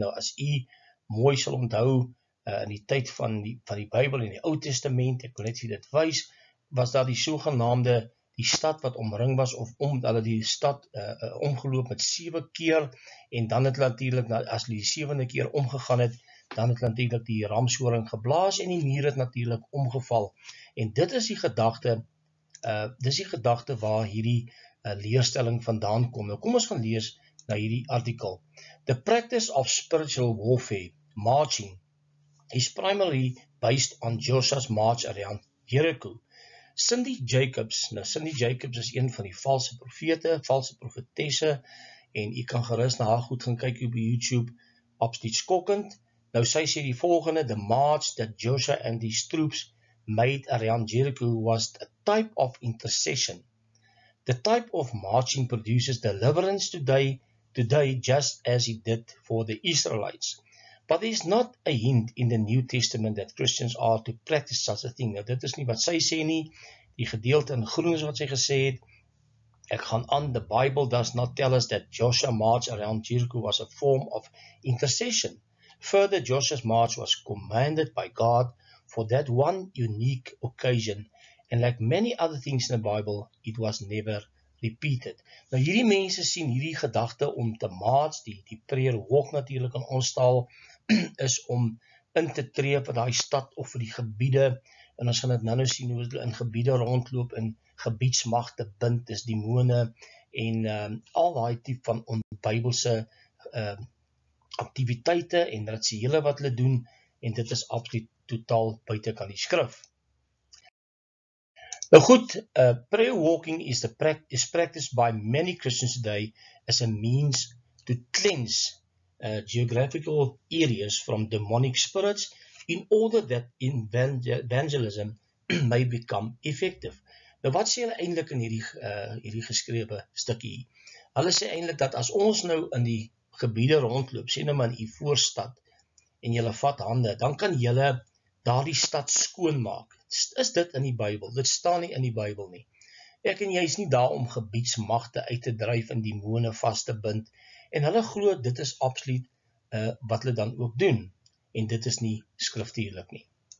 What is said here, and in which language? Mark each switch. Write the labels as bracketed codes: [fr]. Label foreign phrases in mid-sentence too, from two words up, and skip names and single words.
[af] Nou as u mooi sal onthou, in die tyd van die Bybel en die Ou Testament, ek wil net vir dit wys, was daar die sogenaamde, die stad wat omring was, of hulle die stad omgeloop met 7 keer, en dan het natuurlik, as hulle die 7de keer omgegaan het, dan het natuurlik die ramshoring geblaas en die muur het natuurlik omgeval. En dit is die gedagte waar hierdie leerstelling vandaan kom. Nou kom ons gaan lees na hierdie artikel. [en] The practice of spiritual warfare, marching, is primarily based on Joshua's march around Jericho. [af] Cindy Jacobs is een van die valse profete, valse profetesse, en u kan gerus na haar goed gaan kyk op YouTube, absoluut skokkend. Nou sy sê die volgende: [en] the march that Joshua and his troops made around Jericho was a type of intercession. The type of marching produces deliverance today just as it did for the Israelites. But there is not a hint in the New Testament that Christians are to practice such a thing. [af] Nou dit is nie wat sy sê nie, die gedeelte in groen is wat sy gesê het. Ek gaan aan, [en] the Bible does not tell us that Joshua march around Jericho was a form of intercession. Further, Joshua's march was commanded by God for that one unique occasion, and like many other things in the Bible, it was never repeated. [af] Nou hierdie mense sien hierdie gedagte om te march, die [en] prayer walk [af] natuurlik in ons taal, is om in te tree vir daai stad of vir die gebiede, en ons gaan dit nou sien hoe hulle in gebiede rondloop en gebiedsmagte bind, dis demone en al daai tipe van onbybelse aktiwiteite en rituele wat hulle doen, en dit is absoluut totaal buite kan die skrif. Nou goed, [en] prayer walking is practiced by many Christians today as a means to cleanse geographical areas from demonic spirits in order that evangelism may become effective. [af] Nou wat sê hulle eintlik in hierdie geskrewe stukkie? Hulle sê eintlik dat as ons nou in die gebiede rondloop, sê nou maar in u voorstad, en julle vat hande, dan kan julle daardie stad skoonmaak. Is dit in die Bybel? Dit staan nie in die Bybel nie. Ek en jy is nie daar om gebiedsmagte uit te dryf en demone vas te bind, en hulle glo dit is absoluut wat hulle dan ook doen, en dit is nie skriftuurlik nie.